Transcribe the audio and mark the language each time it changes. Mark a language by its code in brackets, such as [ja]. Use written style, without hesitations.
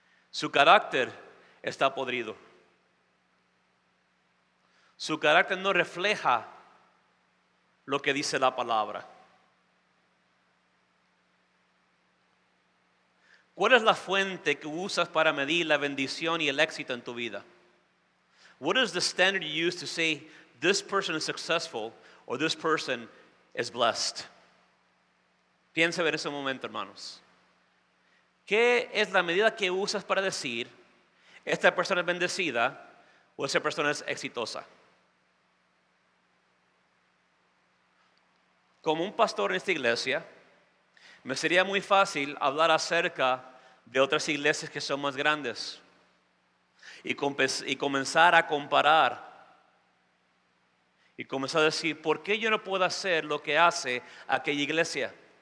[es] Su carácter está podrido. Su carácter no refleja lo que dice la palabra. ¿Cuál es la fuente que usas para medir la bendición y el éxito en tu vida? [en] What is the standard you use to say this person is successful or this person is blessed? [es] Piensa en ese momento, hermanos. ¿Qué es la medida que usas para decir esta persona es bendecida o esa persona es exitosa? Como un pastor en esta iglesia, me sería muy fácil hablar acerca de otras iglesias que son más grandes y comenzar a comparar y comenzar a decir, ¿por qué yo no puedo hacer lo que hace aquella iglesia?